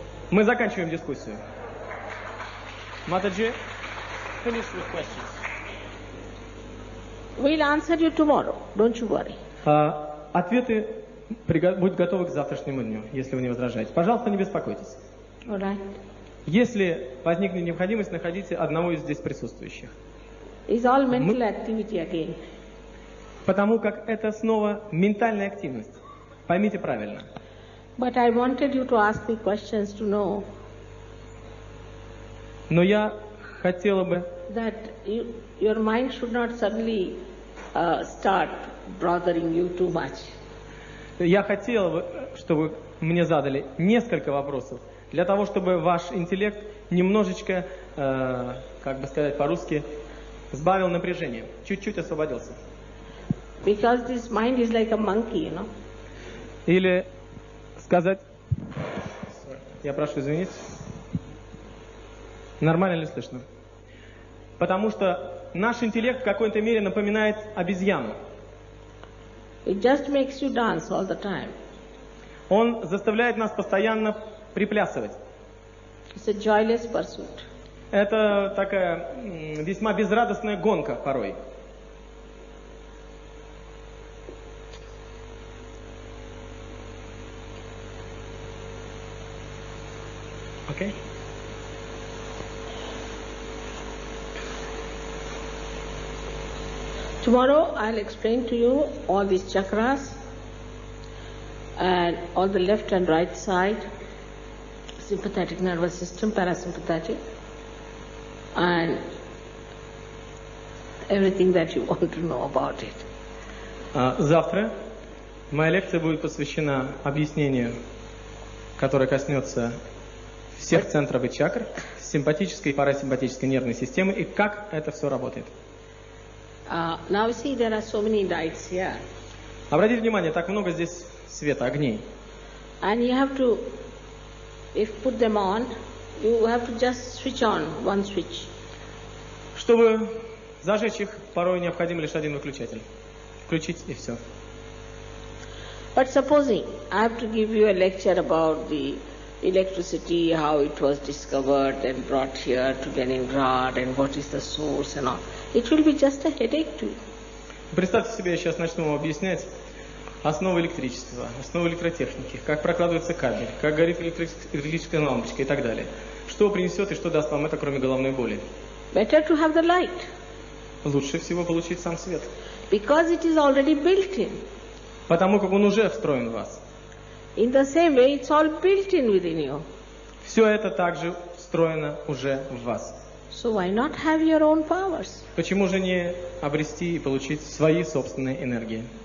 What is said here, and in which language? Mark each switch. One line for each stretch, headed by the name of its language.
Russian: Мы заканчиваем дискуссию.
English: Матаджи, finish with questions. We'll answer you tomorrow. Don't you worry.
Russian: Ответы будут готовы к завтрашнему дню, если вы не возражаете. Пожалуйста, не беспокойтесь.
English: All right.
Russian: Если возникнет необходимость, находите одного из здесь присутствующих.
English: It's all mental activity again.
Russian: Потому как это снова ментальная активность. Поймите правильно.
English: But I wanted you to ask me questions to know
Russian: Но я хотела бы,
English: that your mind should not suddenly start bothering you too much.
Russian: я хотела бы, чтобы мне задали несколько вопросов, для того, чтобы ваш интеллект немножечко, как бы сказать по-русски, сбавил напряжение, чуть-чуть освободился.
English: Because this mind is like a monkey, you know.
Russian: Или сказать, я прошу извинить, нормально ли слышно? Потому что наш интеллект в какой-то мере напоминает обезьяну.
English: It just makes you dance all the time.
Russian: Он заставляет нас постоянно приплясывать.
English: It's a joyless pursuit.
Russian: Это такая весьма безрадостная гонка порой.
English: Okay? Tomorrow I'll explain to you all these chakras and all the left and right side, sympathetic nervous system, parasympathetic, and everything that you want to know about it.
Russian: Завтра моя лекция будет посвящена объяснению, которое коснется всех центров и чакр, симпатической и парасимпатической нервной системы и как это все работает.
English: Now see, there are so many lights here.
Russian: Обратите внимание, так много здесь света, огней.
English: And you have to, if put them on, you have to just switch on one switch.
Russian: Чтобы зажечь их, порой необходим лишь один выключатель. Включить и все.
English: But supposing I have to give you a lecture about the electricity, how it was discovered and brought here to Leningrad and what is the source and all. It will be just a headache to you.
Russian: Представьте себе, я сейчас начну вам объяснять основы электричества, основы электротехники, как прокладывается кабель, как горит электрическая лампочка и так далее. Что принесет и что даст вам это, кроме головной боли?
English: Better to have the light.
Russian: Лучше всего получить сам свет.
English: Because it is already built in.
Russian: Потому как он уже встроен в вас.
English: In the same way, it's all built in within you.
Russian: Все это также встроено уже в вас.
English: So why not have your own powers?
Russian: Почему же не обрести и получить свои собственные энергии?